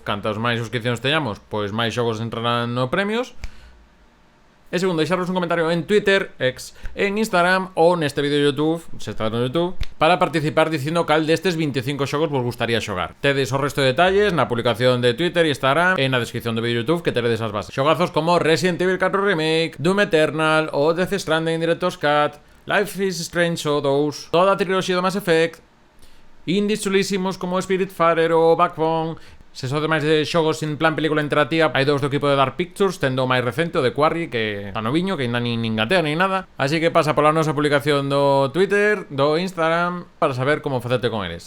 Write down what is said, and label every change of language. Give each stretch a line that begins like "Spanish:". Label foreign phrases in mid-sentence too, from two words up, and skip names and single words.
Galician: Cantas máis suscripcións teñamos, pois máis xogos entrarán no premios. E segundo, deixarnos un comentario en Twitter, en Instagram ou neste vídeo de YouTube, se está no YouTube, para participar dicindo cal destes 25 xogos vos gustaría xogar. Tedes o resto de detalles na publicación de Twitter e Instagram e na descripción do vídeo de YouTube que teredes as bases. Xogazos como Resident Evil 4 Remake, Doom Eternal ou Death Stranding Director's Cut, Life is Strange o 2, toda a triloxía do Mass Effect, indies chulísimos como Spiritfarer ou Backbone. Se sodes máis de xogos en plan película interactiva, hai dous do equipo de Dark Pictures, tendo o máis recente, o de Quarry, que a noviño, que ainda nin gatea nin nada. Así que pasa pola nosa publicación do Twitter, do Instagram, para saber como facerte con eles.